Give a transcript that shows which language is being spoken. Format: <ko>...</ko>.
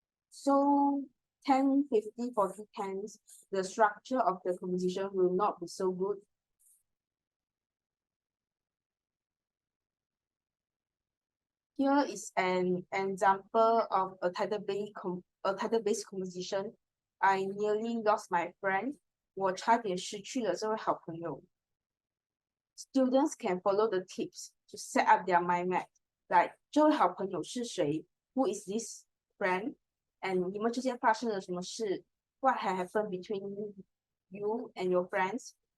<en>So 10, 50, 40, 10, the structure of the composition will not be so good. Here is an example of a title-based composition. I nearly lost my friend.</en> <zh>我差点失去了这位好朋友。</zh> <en>Students can follow the tips to set up their mind map. Like</en> <zh>这位好朋友是谁</zh> <en>？Who is this friend? And</en> <zh>你们之间发生了什么事</zh> <en>？What had happened between you and your friends?</en>